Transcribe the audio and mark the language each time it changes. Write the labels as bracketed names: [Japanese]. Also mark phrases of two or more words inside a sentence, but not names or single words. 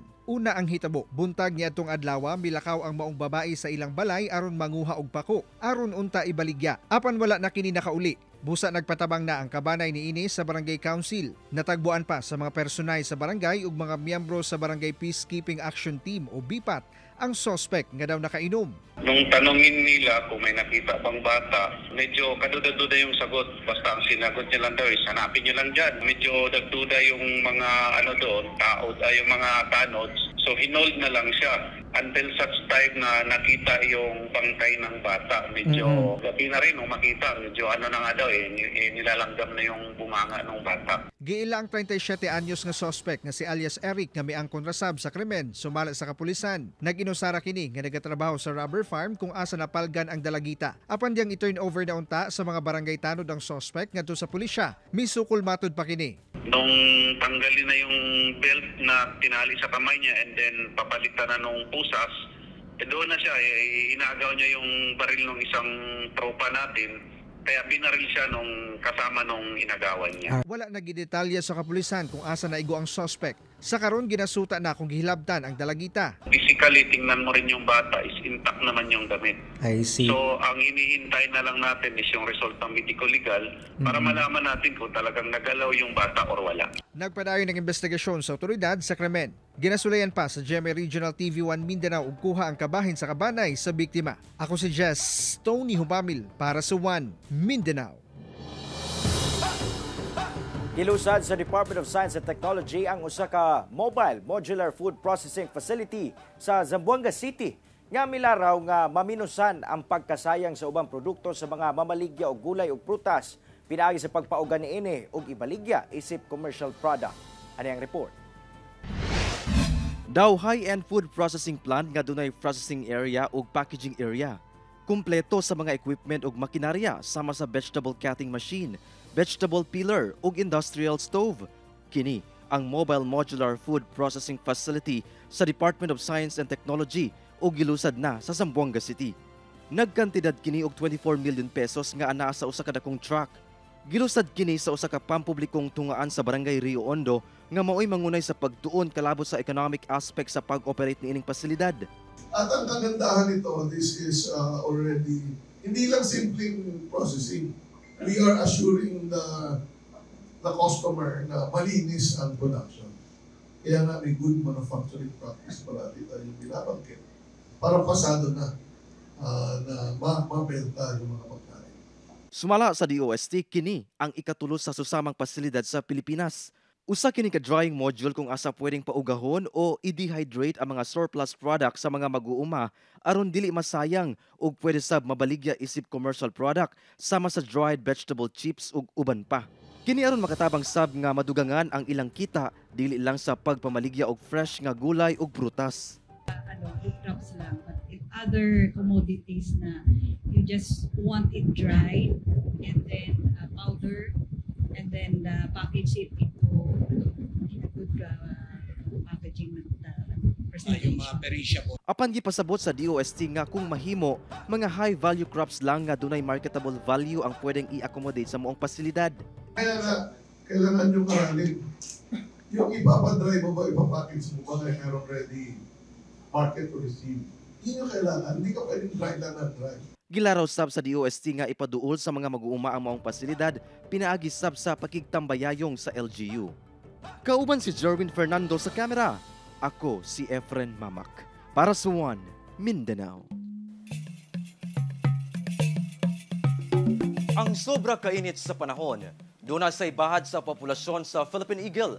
[Cebuano] Una ang hitabo, buntag ni adtong adlaw milakaw ang maong babae sa ilang balay aron manguha og pako, aron unta ibaligya. Apan wala na kini nakauli. Busa nagpatabang na ang kabanay ni ini sa barangay council. Natagbuan pa sa mga personay sa barangay ug mga miyembro sa Barangay Peacekeeping Action Team o BPAT ang suspect nga daw nakainom. [Filipino] Nung tanongin nila kung may nakita pang bata, medyo kaduda-duda yung sagot. Basta ang sinagot niya lang daw, hanapin niyo lang dyan. Medyo dagduda yung mga doon, yung mga tanods. So hinold na lang siya. [English] until such time [Filipino] na nakita yung bangkay ng bata. Medyo gabi na rin nung makita, medyo ano na nga daw nilalanggam na yung bunganga ng bata. [Cebuano] Giila ang 37 anyos nga suspect nga si alias Eric nga miang kontrasab sa krimen sumala sa kapulisan. Nag-inusara kini nga nagatrabaho sa rubber farm kung asa napalgan ang dalagita. Apan diyang i-turn over na unta sa mga barangay tanod ang suspect ngadto sa pulisya. Misukol matud pa kini. [Filipino] Nung tanggalin na yung belt na tinali sa kamay niya [English] and then [Filipino] papalitan na nung pusas, doon na siya, inagaw niya yung baril ng isang tropa natin, kaya binaril siya nung kasama nung inagawan niya. [Cebuano] Wala nagidetalya sa kapulisan kung asa naigo ang suspect. Sa karon ginasuta na kung gihilabtan ang dalagita. [Filipino] Physically, tingnan mo rin yung bata, is intact naman yung damit. [English] I see. [Filipino] So, ang hinihintay na lang natin is yung result ng medico-legal para malaman natin kung talagang nagalaw yung bata or wala. [Cebuano] Nagpadayon ng investigasyon sa otoridad sa krimen. Ginasulayan pa sa GMA Regional TV1 Mindanao ug kuha ang kabahin sa kabanay sa biktima. Ako si Jess Tony Humamil para sa One Mindanao. Gilusad sa Department of Science and Technology ang usa ka [English] mobile modular food processing facility [Cebuano] sa Zamboanga City nga milaraw nga maminusan ang pagkasayang sa ubang produkto sa mga mamaligya og gulay ug prutas pinaagi sa pagpauga niini og ibaligya isip [English] commercial product. [Cebuano] Ani ang report? Daw [English] high-end food processing plant [Cebuano] nga dunay [English] processing area [Cebuano] ug [English] packaging area. [Cebuano] Kumpleto sa mga equipment ug makinarya sama sa [English] vegetable cutting machine, vegetable peeler [Cebuano] ug [English] industrial stove. [Cebuano] Kini ang [English] mobile modular food processing facility [Cebuano] sa Department of Science and Technology ug gilusad na sa Zamboanga City. Nagkantidad kini og 24 million pesos nga anaa sa usa ka dakong truck. Gilusad kini sa usa ka pampublikong tungaan sa Barangay Rio Hondo nga mao'y mangunay sa pagtuon kalabot sa [English] economic aspect [Cebuano] sa pag-operate niining pasilidad. [Filipino] At ang kagandahan nito, [English] this is already [Filipino] hindi lang simpleng processing. [English] We are assuring the customer [Filipino] na malinis ang [English] production. [Filipino] Kaya nga may [English] good manufacturing practice [Filipino] parati tayong binabangkit para pasado na mabenta yung mga pagkain. [Cebuano] Sumala sa DOST, kini ang ikatulo sa susamang pasilidad sa Pilipinas. Usa kini ka [English] drying module [Cebuano] kung asa pwedeng paugahon o i-dehydrate ang mga [English] surplus product [Cebuano] sa mga mag-uuma aron dili masayang ug pwede sab mabaligya isip [English] commercial product [Cebuano] sama sa [English] dried vegetable chips [Cebuano] ug uban pa. Kini aron makatabang sab nga madugangan ang ilang kita dili lang sa pagpamaligya og fresh nga gulay ug prutas. [English] Food crops lang, but if other commodities na you just want it dried and then powder and then package it into a good packaging presentation. [Cebuano] Apan gipasabot sa DOST nga kung mahimo, mga [English] high value crops [Cebuano] lang nga dunay [English] marketable value [Cebuano] ang pwedeng i-accommodate sa moong pasilidad. [Filipino] Kailangan nyo mahalin. Yung ipapadry mo ba, ipapackage mo ba na meron [English] ready market to receive. [Filipino] Hindi nyo kailangan, hindi ka pwedeng dry lang na dry. [Cebuano] Gilaraw sab sa DOST nga ipaduol sa mga mag-uuma ang maong pasilidad, pinaagi sab sa pakigtambayayong sa LGU. Kauban si Jerwin Fernando sa kamera. Ako si Efren Mamak. Para sa One Mindanao. Ang sobra kainit sa panahon, doon sa ibahad sa populasyon sa Philippine Eagle.